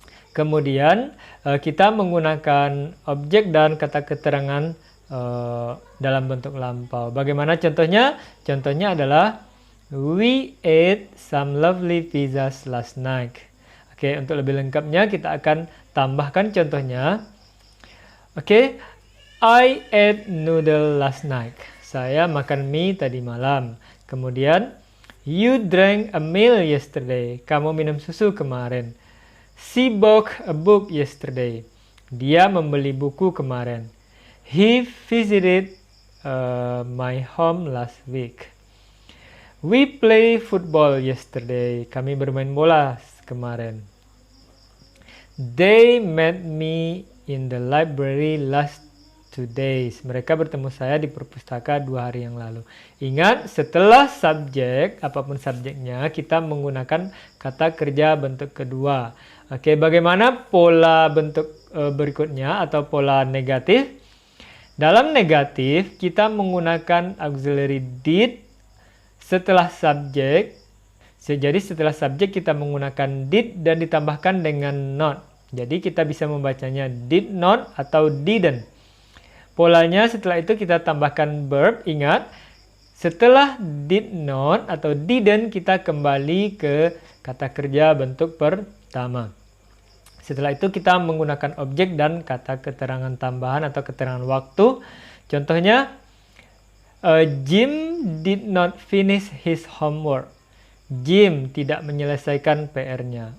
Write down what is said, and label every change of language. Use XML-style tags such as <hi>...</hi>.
<id>Kemudian kita menggunakan objek dan kata keterangan dalam bentuk lampau. Bagaimana contohnya? Contohnya adalah</id> <en>we ate some lovely pizzas last night.</en> <id>Oke, untuk lebih lengkapnya kita akan tambahkan contohnya.</id> <en>Oke, I ate noodle last night.</en> <id>Saya makan mie tadi malam. Kemudian</id> <en>you drank a milk yesterday.</en> <id>Kamu minum susu kemarin.</id> <en>She bought a book yesterday.</en> <id>Dia membeli buku kemarin.</id> <en>He visited my home last week. We play football yesterday.</en> <id>Kami bermain bola kemarin.</id> <en>They met me in the library last 2 days.</en> <id>Mereka bertemu saya di perpustakaan 2 hari yang lalu. Ingat, setelah subjek, apapun subjeknya, kita menggunakan kata kerja bentuk kedua. Oke, bagaimana pola bentuk berikutnya atau pola negatif? Dalam negatif, kita menggunakan auxiliary did setelah subjek. Jadi setelah subjek kita menggunakan did dan ditambahkan dengan not. Jadi kita bisa membacanya did not atau didn't. Polanya setelah itu kita tambahkan verb. Ingat, setelah did not atau didn't kita kembali ke kata kerja bentuk pertama. Setelah itu kita menggunakan objek dan kata keterangan tambahan atau keterangan waktu.</id> <en>Contohnya, Jim did not finish his homework.</en> <id>Jim tidak menyelesaikan PR-nya.</id>